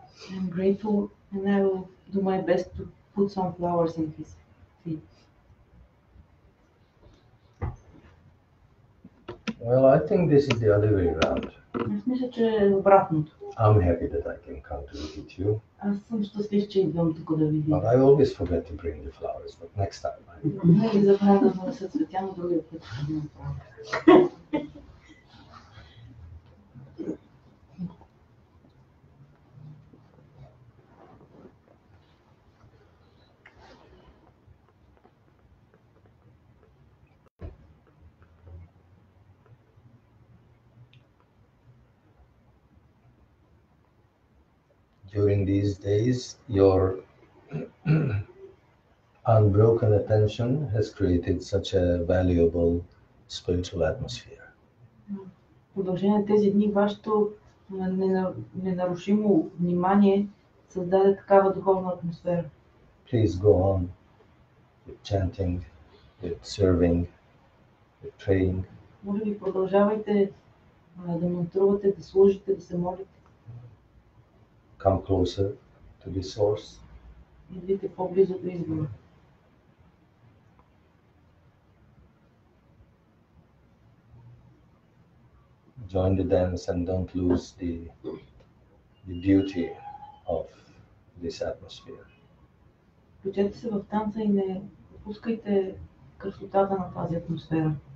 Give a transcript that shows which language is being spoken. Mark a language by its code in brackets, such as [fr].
[en] I'm grateful and I will do my best to put some flowers in his feet. Well, I think this is the other way around. [bg] Аз мисля, че е обратното. [en] I'm happy that I can come to visit you, [bg] Аз съм щастлив, че идвам тук да ви видя. [en] but I always forget to bring the flowers. But next time, [bg] Не ви забравя да донеса цветя, но другия път ще го направя. [en] During these days, your unbroken attention has created such a valuable spiritual atmosphere. [bg] В продължение на тези дни вашето ненарушимо внимание създаде такава духовна атмосфера. [en] Please go on with chanting, with serving, with praying. [bg] Може би продължавайте да мантрувате, да служите, да се молите. [en] Come closer to the source. [bg] Идвайте по-близо до извора. [en] Join the dance and don't lose the beauty of this atmosphere. [bg] Включете се в танца и не пропускайте красотата на тази атмосфера.